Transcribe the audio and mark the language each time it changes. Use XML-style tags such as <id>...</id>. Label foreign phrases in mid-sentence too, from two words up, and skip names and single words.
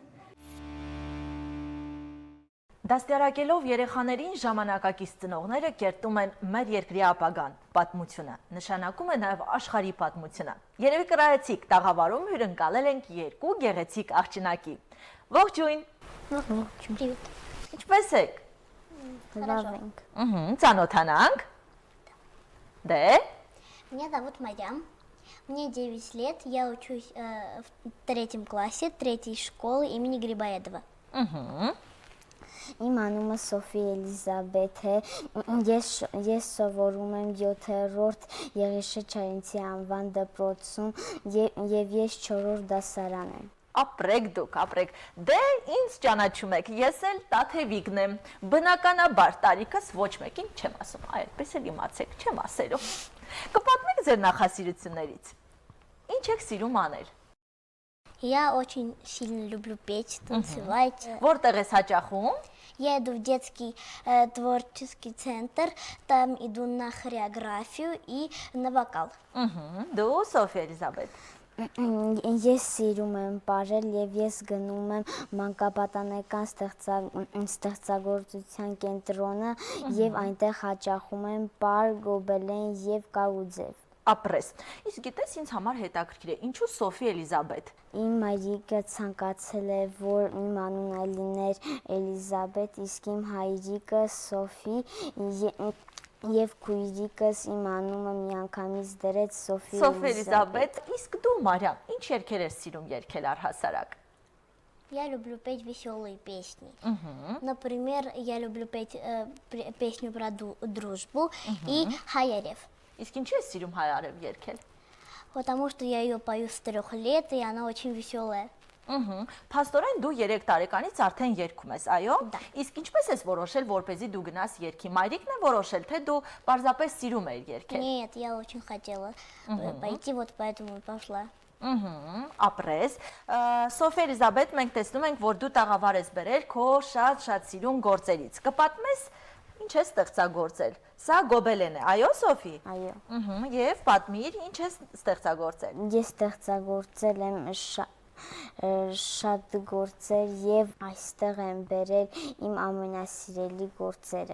<hy>Դաստիարակելով երեխաներին ժամանակակից ծնողները կերտում են մեր երկրի ապագան, պատմությունը, նշանակում է նաև աշխարհի պատմությունը։ Երևի կրայեցիք, տաղավարում հյուրընկալել ենք երկու գեղեցիկ աղջնակի։ Ողջույն։</hy> <ru>Привет.</ru> <hy>Ինչպե՞ս եք։ Лав ենք։ Ծանոթանանք։ Դե։</hy> <ru>Меня зовут Марьям. Мне 9 лет. Я учусь в 3 классе 3 школы имени Грибоедова.</ru> <hy>Իմ անունը Սոֆի Էլիզաբեթ է, ես սովորում եմ 7-րդ Եղիշե Չարենցի անվան դպրոցում և ես 4-րդ դասարան եմ։ Ապրեք դուք, ապրեք, դե ինձ ճանաչում եք, ես էլ Տաթևիկն եմ, բնականաբար տարիքս ոչ մեկին չեմ ասում, այդպես էլ իմացեք, չեմ ասելու։ Կպատմեք ձեր նախասիրություններից, ինչ եք սիրում անել։</hy> <ru>Я очень сильно люблю петь, танцевать.</ru> <hy>Որտեղ ես հաճախում։</hy> <ru>Я иду в детский творческий центр, там иду на хореографию и на вокал.</ru> <hy>Դու Սոֆի Էլիզաբեթ։ Ես սիրում եմ ապրել եւ ես գնում եմ մանկապատանեկան ստեղծագործության կենտրոնը եւ այնտեղ հաճախում եմ պար, գոբելեն եւ կարուձև։ Ապրես։ Իսկ գիտես, ինձ համար հետաքրքիր է, ինչու Սոֆի Էլիզաբեթ։ Իմ մայրիկը ցանկացել է, որ իմ անունը լիներ Էլիզաբեթ, իսկ իմ հայրիկը Սոֆի եւ քույրիկս իմ անունը միանգամից դրեց Սոֆի Էլիզաբեթ, իսկ դու Մարիամ, ինչ երգեր ես սիրում երգել առհասարակ։</hy> <ru>Я люблю петь веселые песни. Например, я люблю петь песню про дружбу и Хаярев.</ru> <hy>Իսկ ինչու ես սիրում հայարև երգել։</hy> <ru>Потому что я ее пою с 3 лет, и она очень веселая.</ru> <hy>Փաստորեն դու 3 տարեկանից արդեն երգում ես, այո։ Իսկ ինչպես ես որոշել, որպեսզի դու գնաս երգի։ Մայրիկն է որոշել, թե դու պարզապես սիրում ես երգել։</hy> <ru>Нет, я очень хотела пойти, вот поэтому и пошла.</ru> <hy>Ապրես։ Սոֆի Էլիզաբեթ, մենք տեսնում ենք, որ դու տաղավար ես բերել քո շատ սիրուն գործերից։ Կպատմես ինչ ես ստեղծագործել։ Սա գոբելեն է, այո Սոֆի։ Այո։ Եվ պատմիր, ինչ ես ստեղծագործել։ Ես ստեղծագործել եմ շատ գործեր եւ այստեղ եմ բերել իմ ամենասիրելի գործերը։</hy>